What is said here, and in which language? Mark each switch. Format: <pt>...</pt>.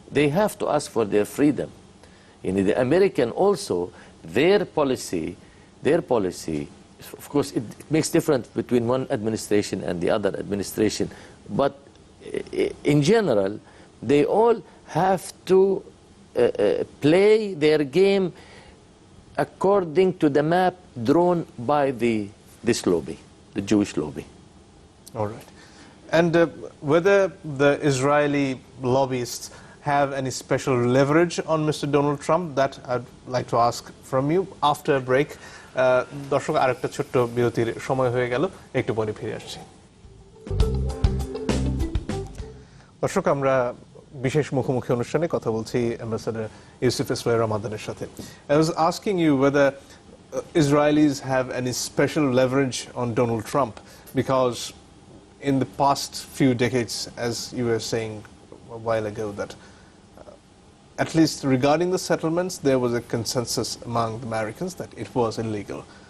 <en>They have to ask for their freedom. The American also, their policy, of course, it makes difference between one administration and the other administration, but in general, they all have to play their game according to the map drawn by this lobby, the Jewish lobby. All right. And whether the Israeli lobbyists have any special leverage on Mr. Donald Trump, that I'd like to ask from you after a break.</en> <bn>দর্শক, আরেকটা ছোট্ট বিরতির সময় হয়ে গেল, একটু পরে ফিরে আসছি। দর্শক, আমরা বিশেষ মুখোমুখি অনুষ্ঠানে কথা বলছি অ্যাম্বাসেডর ইউসুফ ইসমাইল রমাদানের সাথে।</bn> <en>I was asking you whether Israelis have any special leverage on Donald Trump, because in the past few decades, as you were saying a while ago, that at least regarding the settlements, there was a consensus among the Americans that it was illegal.</en>